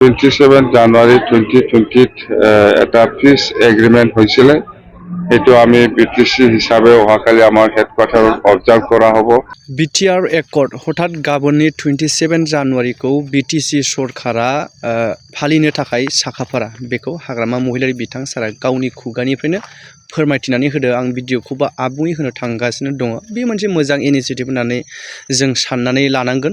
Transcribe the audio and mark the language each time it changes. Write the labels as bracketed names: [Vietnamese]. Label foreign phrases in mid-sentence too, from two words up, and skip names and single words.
[Assamese] 27 জানুৱাৰী 2020 এটা [English] peace agreement [Assamese] হৈছিলে। এইটো আমি বিটিসি হিসাবে অহাকালি আমার [English] headquarter observe [Assamese] করা হব। [Bodo] বিটিআর एकर्ड हठाৎ गाबोननि 27 जानुवारिखौ बिटिसि सरकारा फालिनो थाखाय साखाफारा बेखौ हाग्रामा महिलारि बिथां सारा गावनि खुगानिफ्रायनो फोरमायथिनानै होदो। आं भिडिअखौबो आबुङै होनो थांगासिनो दङ। बे मोनसे मोजां इनिशिएटिभ होननानै जों साननानै लानांगोन।